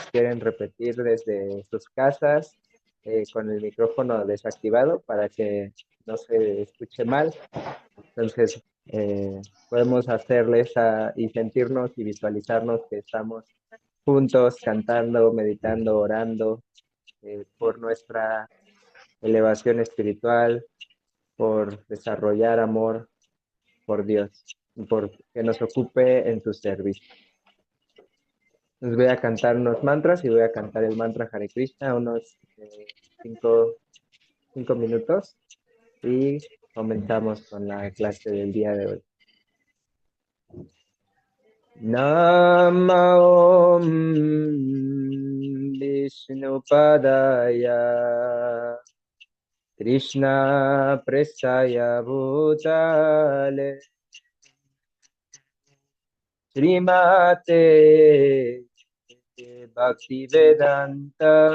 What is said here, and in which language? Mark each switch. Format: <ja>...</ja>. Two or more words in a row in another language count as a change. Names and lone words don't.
<es>quieren repetir desde sus casas con el micrófono desactivado para que no se escuche mal, entonces podemos hacerles y sentirnos y visualizarnos que estamos juntos cantando, meditando, orando por nuestra elevación espiritual, por desarrollar amor por Dios, por que nos ocupe en su servicio. Les voy a cantar unos mantras y voy a cantar el mantra Hare Krishna unos 5 minutos y comenzamos con la clase del día de hoy.</es> <sa>नम ॐ विष्णुपादाय कृष्ण प्रेष्ठाय भूतले श्रीमते भक्तिवेदान्त</sa>